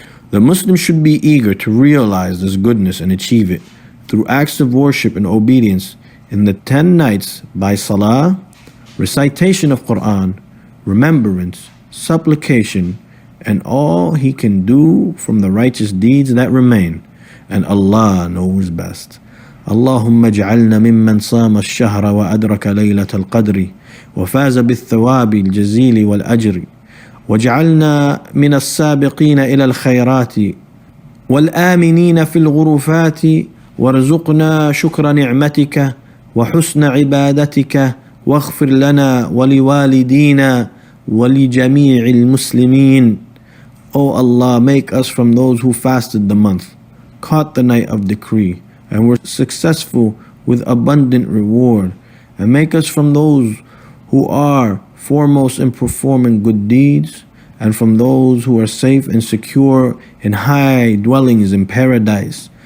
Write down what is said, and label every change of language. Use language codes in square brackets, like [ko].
[en] The Muslim should be eager to realize this goodness and achieve it through acts of worship and obedience in the 10 nights by salah, recitation of Quran, remembrance, supplication, and all he can do from the righteous deeds that remain. And Allah knows best. [ar] اللهم اجعلنا ممن صام الشهر وأدرك ليلة القدر وفاز بالثواب الجزيل والأجر واجعلنا من السابقين إلى الخيرات والآمنين في الغرفات وارزقنا شكر نعمتك وحسن عبادتك واغفر لنا ولوالدينا ولجميع المسلمين. [en] O Allah, make us from those who fasted the month, caught the night of decree, and were successful with abundant reward, and make us from those who are foremost in performing good deeds, and from those who are safe and secure in high dwellings in paradise.